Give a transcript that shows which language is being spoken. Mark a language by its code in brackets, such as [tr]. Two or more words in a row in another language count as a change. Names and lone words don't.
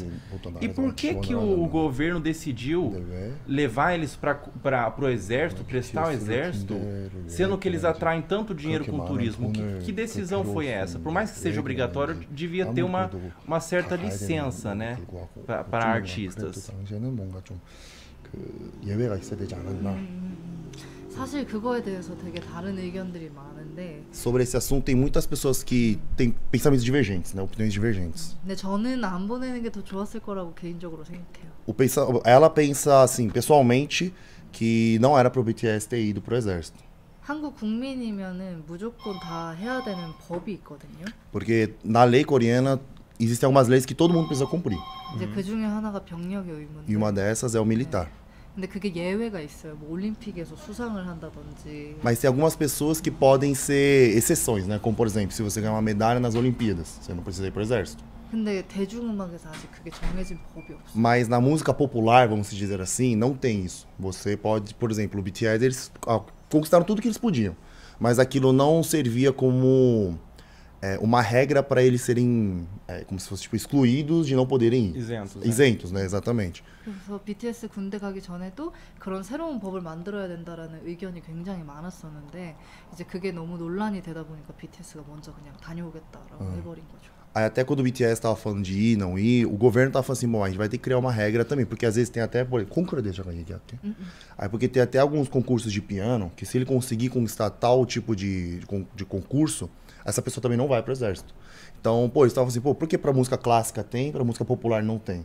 [pt] E por que o governo decidiu levar eles pro exército, prestar o exército, sendo que eles atraem tanto dinheiro com o turismo? Que decisão foi essa? Por mais que seja obrigatório, devia ter uma certa licença, né, para artistas. [ko] 예외가 있어야 되지 않았나. 사실 그거에 대해서 되게 다른 의견들이 많은데. [pt] Sobre esse assunto tem muitas pessoas que têm pensamentos divergentes, né? Opiniões divergentes. [ko] 근데 저는 안 보내는 게 더 좋았을 거라고 개인적으로 생각해요. [pt] Ela pensa assim, pessoalmente, que não era pro BTS ter ido pro exército. [ko] 한국 국민이면은 무조건 다 해야 되는 법이 있거든요. [pt] Porque na lei coreana existem algumas leis que todo mundo precisa cumprir. [ko] 이제 그 중에 하나가 병력의 의무인데. [pt] E uma dessas é o militar. [ko] 근데 그게 예외가 있어요. 뭐 올림픽에서 수상을 한다든지. [pt] Mas tem algumas pessoas que podem ser exceções, né? Como por exemplo, se você ganhar uma medalha nas Olimpíadas, você não precisa ir pro exército. [ko] 근데 대중음악에서 아직 그게 정해진 법이 없어. [pt] Mas na música popular, vamos dizer assim, não tem isso. Você pode, por exemplo, o BTS, eles conquistaram tudo que eles podiam, mas aquilo não servia como uma regra para eles serem como se fosse tipo, excluídos de não poderem ir. Isentos, né? Isentos, né? Exatamente. [ko] 그래서 BTS 군대 가기 전에도 그런 새로운 법을 만들어야 된다라는 의견이 굉장히 많았었는데 이제 그게 너무 논란이 되다 보니까 BTS가 먼저 그냥 다녀오겠다라고 해버린 거죠. [pt] Aí até quando o BTS estava falando de ir, não ir, o governo estava falando assim, bom, a gente vai ter que criar uma regra também, porque às vezes tem até, aí porque tem até alguns concursos de piano, que se ele conseguir conquistar tal tipo de concurso, essa pessoa também não vai pro exército. Então, eles estavam assim, por que pra música clássica tem, pra música popular não tem?